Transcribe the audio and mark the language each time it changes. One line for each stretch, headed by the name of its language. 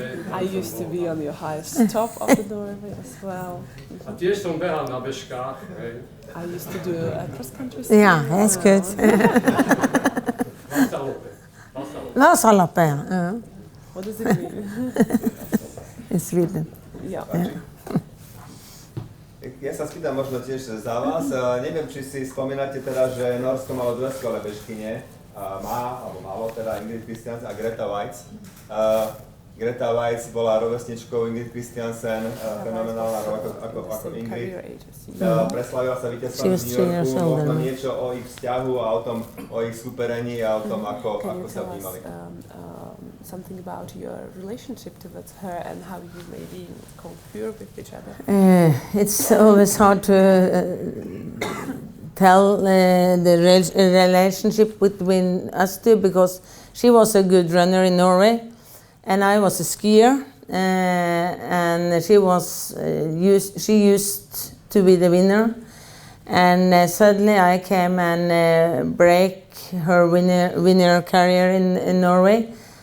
English: I used to be on your highest top of the Norway as well.
Slovak: A tiež som behal na bežkách.
English: I used to do a cross country. Yeah, that's good. Vasaloppe. What does it mean? In Sweden. Yeah.
Slovak: Ja sa spýtam možno tiež za vás. Neviem, či si spomínate teda, že Nórsko malo 2 skvelé bežkyne. Alebo malo teda Ingrid Kristiansen a Greta Weitz. Greta Weitz bola rovesničkou Ingrid Kristiansen, fenomenálna ako Ingrid. Preslavila sa víťazstvom v New Yorku, možno niečo o ich vzťahu a o ich superení a o tom, ako sa vnímali.
English: Something about your relationship towards her and how you maybe concur with each other? It's always hard to tell the relationship between us two because she was a good runner in Norway and I was a skier and she used to be the winner and suddenly I came and break her winner career in Norway.